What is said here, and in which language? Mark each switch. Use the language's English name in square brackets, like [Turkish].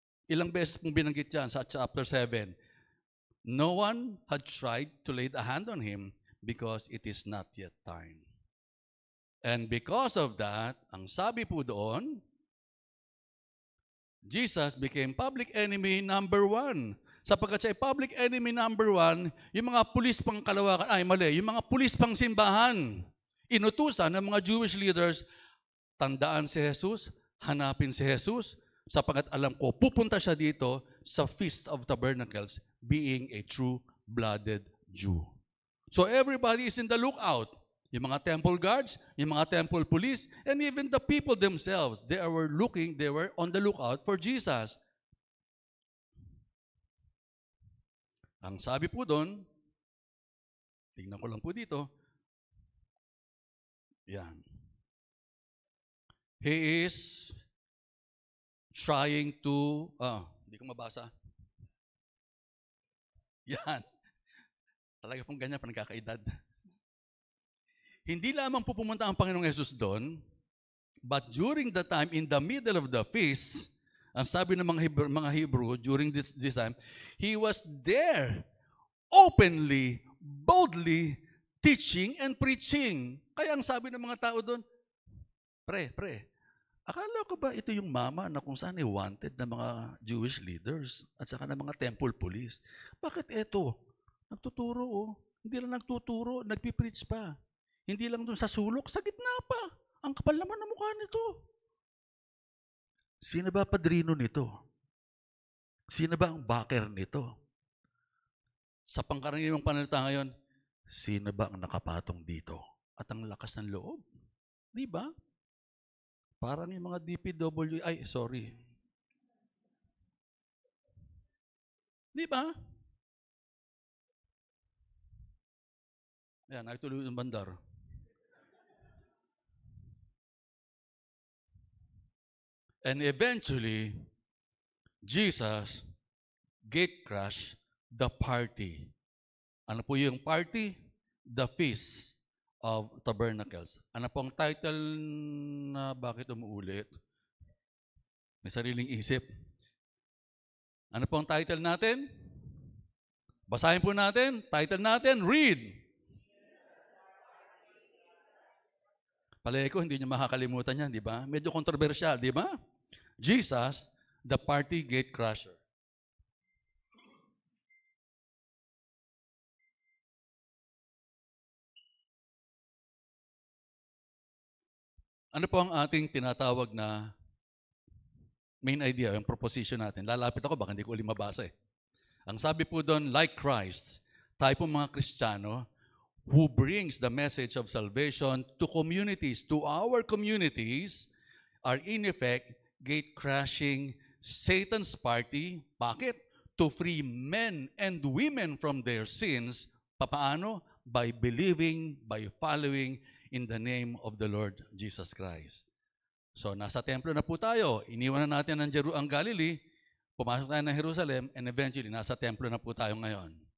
[Filipino] Ilang beses pong binanggit yan sa chapter 7. [English] No one had tried to lay a hand on him because it is not yet time. And because of that, [Filipino] ang sabi po doon, [English] Jesus became public enemy number 1. [Filipino] Sapagkat siya ay public enemy number 1, yung mga pulis pang kalawakan, yung mga pulis pang simbahan, inutusan ng mga Jewish leaders, tandaan si Jesus, hanapin si Jesus, sapagkat alam ko, pupunta siya dito sa Feast of Tabernacles, [English] being a true-blooded Jew. So everybody is in the lookout. [Filipino] Yung mga temple guards, yung mga temple police, [English] and even the people themselves, they were on the lookout for Jesus. [Filipino] Ang sabi po doon, tingnan ko lang po dito, yan. [English] He is trying to, [Filipino] hindi ko mabasa. Yan. Talaga pong ganyan, panagkakaedad. Hindi lamang po pumunta ang Panginoong Jesus doon, [English] but during the time, in the middle of the feast, [Filipino] ang sabi ng mga Hebrew [English] during this time, he was there, openly, boldly, teaching and preaching. [Filipino] Kaya ang sabi ng mga tao doon, pre, akala ko ba ito yung mama na kung saan wanted ng mga Jewish leaders at saka ng mga temple police? Bakit ito? Nagtuturo, oh. Hindi lang nagtuturo, nagpipreach pa. Hindi lang doon sa sulok, sa gitna pa. Ang kapal naman ng mukha nito. Sino ba padrino nito? Sino ba ang backer nito? Sa pangkaraniwang panalita ngayon, Sino ba ang nakapatong dito? At ang lakas ng loob. Di ba? Parang yung mga DPW, ay, sorry. Di ba? Ayan, nakituloy yung bandar. [English] And eventually, Jesus gate crash the party. [Filipino] Ano po yung party? The Feast of Tabernacles. Ano po ang title na bakit umuulit? May sariling isip. Ano po ang title natin? Basahin po natin. Title natin, read. Palagi ko, hindi niyo makakalimutan yan, di ba? Medyo kontrobersyal, di ba? [English] Jesus, the party gate crusher. [Filipino] Ano po ang ating tinatawag na main idea, yung proposition natin? Lalapit ako, baka hindi ko ulit mabasa eh. Ang sabi po doon, [English] like Christ, [Filipino] tayo po mga Kristiyano, [English] who brings the message of salvation to communities, to our communities, are in effect gate-crashing Satan's party. Bakit? To free men and women from their sins. Paano? By believing, by following in the name of the Lord Jesus Christ. [Filipino] So, nasa templo na po tayo. Iniwan na natin ang Galilee, pumasok tayo ng Jerusalem, [English] and eventually, [Filipino] nasa templo na po tayo ngayon.